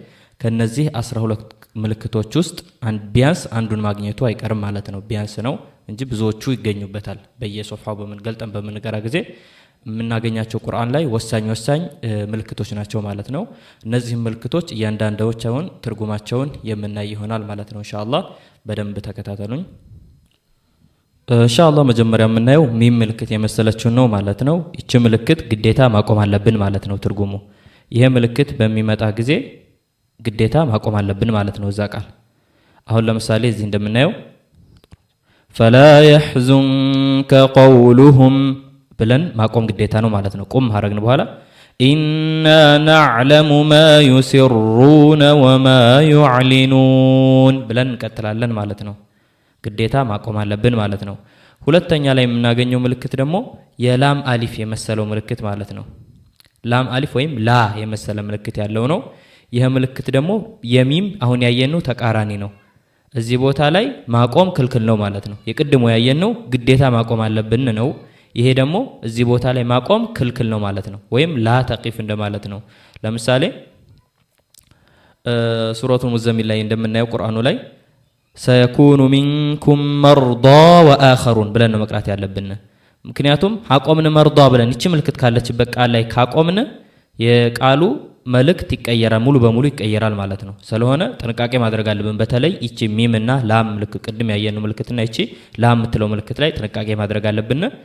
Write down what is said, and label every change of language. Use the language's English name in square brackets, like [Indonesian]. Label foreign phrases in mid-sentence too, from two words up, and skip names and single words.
[Amharic] ከነዚህ 12 ምልክቶች ውስጥ ቢያንስ አንዱን ማግኘቱ አይቀርም ማለት ነው ቢያንስ ነው እንጂ ብዙዎቹ ይገኙበታል በየሶፍሃው በመንገልጠን በመንገራ ጊዜ የምናገኛቸው ቁርአን ላይ ወሳኝ ምልክቶች ናቸው ማለት ነው እነዚህ ምልክቶች እያንዳንዳቸውን ትርጉማቸውን የምናይ ይሆናል ማለት ነው ኢንሻአላህ በደንብ ተከታተሉኝ ኢንሻአላህ መጀመሪያ የምናየው ሚም ምልክት የመሰለችው ነው ማለት ነው እቺ ምልክት ግዴታ ማቆም አለብን ማለት ነው ትርጉሙ ይሄ ምልክት በሚመጣ ጊዜ ግዴታ ማቆም አለብን ማለት ነው እዛ ቃል አሁን ለምሳሌ እዚህ እንደምናየው [Arabic] فلا يحزنك قولهم [Amharic] ብለን ማቆም ግዴታ ነው ማለት ነው ቁም ሐረግን በኋላ [Arabic] إنا نعلم ما يسرون وما يعلنون [Amharic] ብለን እንቀጥላለን ማለት ነው ግዴታ ማቆም አለብን ማለት ነው ሁለተኛ ላይ የምናገኘው ምልክት ደግሞ የላም አሊፍ የመሰለው ምልክት ማለት ነው [Arabic] لام ألف [Amharic] ወይም ላ የመሰለ ምልክት ያለው ነው ይሄ ምልክት ደግሞ የሚም አሁን ያየነው ተቃራኒ ነው እዚህ ቦታ ላይ ማቆም ክልክል ነው ማለት ነው የቅድሞ ያየነው ግዴታ ማቆም አለብን ነው ይሄ ደግሞ እዚህ ቦታ ላይ ማቆም ክልክል ነው ማለት ነው ወይም [Arabic] لا تقف [Amharic] እንደማለት ነው ለምሳሌ ሱረቱል ሙዘሚል ላይ እንደምናየው ቁርአኑ ላይ [Arabic] سيكون منكم مرضى واخرون [Amharic] ብለን ነው መቅራት ያለብን ምክንያቱም አቆምን መርዳ ብለን እቺ ምልክት ካለችበት ቃል ላይ ካቆምን የቃሉ መልእክት ይቀየራል ሙሉ በሙሉ ይቀየራል ማለት ነው ስለሆነ ጥንቃቄ ማድረግ አለብን በተለይ እቺ ሚም እና ላም ምልክት ቅድም ያየነው ምልክትና እቺ ላም የምትለው ምልክት ላይ ጥንቃቄ ማድረግ አለብን